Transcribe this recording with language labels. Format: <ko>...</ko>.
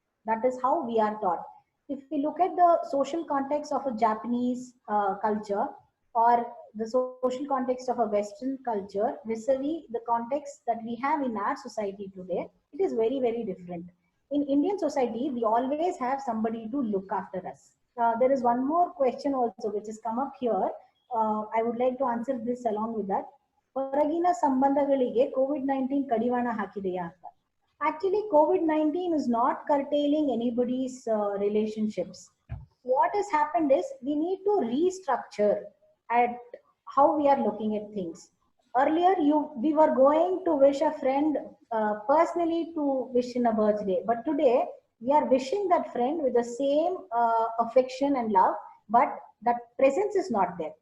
<en>That is how we are taught. If we look at the social context of a Japanese culture or the social context of a Western culture vis-a-vis the context that we have in our society today, it is very different. In Indian society, we always have somebody to look after us. There is one more question also which has come up here. I would like to answer this along with that.</en> <kn>ಹೊರಗಿನ ಸಂಬಂಧಗಳಿಗೆ COVID-19 ಕಡಿವಾಣ ಹಾಕಿದೆಯಾ ಅಂತ.</kn> <en>Actually, COVID-19 is not curtailing anybody's relationships. What has happened is we need to restructure at how we are looking at things. Earlier, we were going to wish a friend personally to wish in a birthday, but today we are wishing that friend with the same affection and love, but that presence is not there.</en>